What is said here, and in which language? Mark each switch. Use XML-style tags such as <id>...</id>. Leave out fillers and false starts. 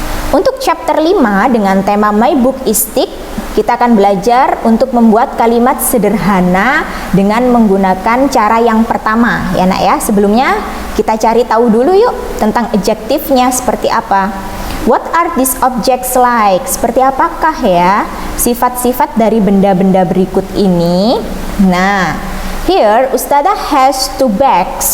<id>Untuk chapter 5 dengan tema My Book is Thick, kita akan belajar untuk membuat kalimat sederhana dengan menggunakan cara yang pertama. Ya nak ya, sebelumnya kita cari tahu dulu yuk tentang adjektifnya seperti apa.</id> <en>What are these objects like?</en> <id>Seperti apakah ya sifat-sifat dari benda-benda berikut ini?</id> <en>Nah, here Ustazah has two bags.</en>